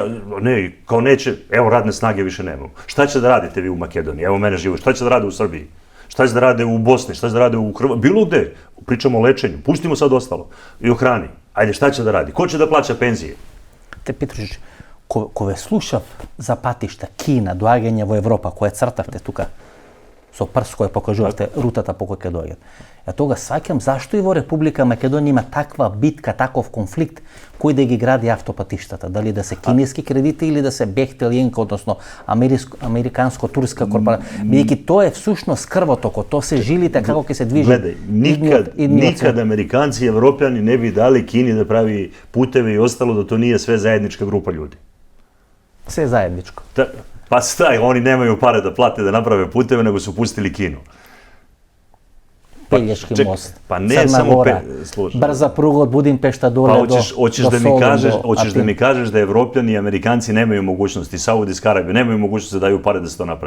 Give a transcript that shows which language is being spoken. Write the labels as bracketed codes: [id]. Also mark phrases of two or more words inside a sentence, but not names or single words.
[sr] Ne, kao neće, evo radne snage više nemamo. Šta će da radite vi u Makedoniji? Evo mene živo. Šta će da rade u Srbiji? Šta će da rade u Bosni? Šta će da rade u Hrvatskoj? Bilo gde. Pričamo o lečenju. Pustimo sad ostalo. I o hrani. Ajde, šta će da radi? Ko će da plaća penzije? [mk] Te Petrušić, ko vе слушав за патишта Кина, доаѓање во Европа, кое цртавте тука со прст кој покажувате рутата по кој ќе доаѓат. [sr] Ја тога [mk] сваќам зашто и во Република Македонија има таква битка, таков конфликт кој да ги гради автопатиштата, дали да се кинески кредити или да се Бехтелиенка, односно американско-турска корпорација. Бидејќи тоа е всушност крвотокот, тоа се жилите како ќе се движи. [sr] Гледај, никад Американци и Европјани не би дали Кини да прави путеви и остало, да то nije sve zajednička grupa ljudi. Sve zajedničko. Pa staj, oni nemaju pare da plate da naprave puteve, nego su pustili Kinu. Pelješki most, pa ne Crna samo Gora, brza pruga od Budimpešta dole do Soluna. Hoćeš da mi kažeš da Evropljani i Amerikanci nemaju mogućnosti, Saudijska Arabija, nemaju mogućnosti da daju pare da se to napravi?